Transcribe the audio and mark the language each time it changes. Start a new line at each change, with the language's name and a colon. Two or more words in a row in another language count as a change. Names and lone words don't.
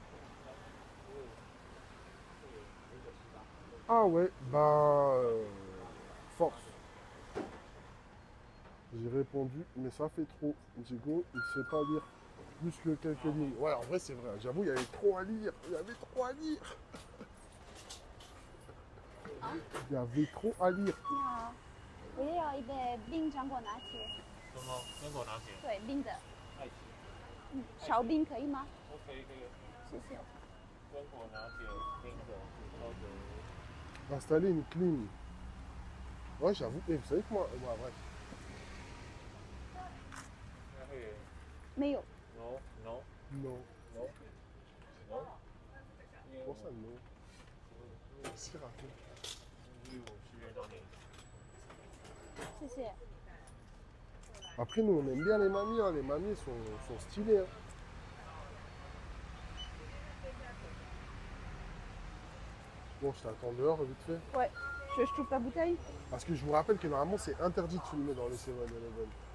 French: Ah ouais, force. J'ai répondu, mais ça fait trop. Diego, il sait pas lire plus que quelques lignes. Ouais, en vrai, c'est vrai. J'avoue, il y avait trop à lire. Il y avait trop à lire. Il y avait trop à lire.
Chinese: 你好，我也要一杯冰浆果拿铁。什么坚果拿铁？对，冰的，爱奇艺少冰可以吗？ OK 可以，谢谢。坚果拿铁冰的，烧的。
French: Installer une clim. Ouais, j'avoue. Et vous savez que moi. Ouais, bref.
Chinese: 应该会没有，
English: no no
French: Non.
English: no no，
Chinese: 因为
French: Pour
Chinese: 我
French: ça, non. C'est raté.
Chinese: 因为我是约到你。谢谢。
French: Après, nous, on aime bien les mamies. Hein. Les mamies sont stylées. Hein. Bon, je t'attends dehors, vite fait. Ouais. Je t'ouvre ta bouteille? Parce que je vous rappelle que normalement, c'est interdit de filmer dans les 7-Eleven.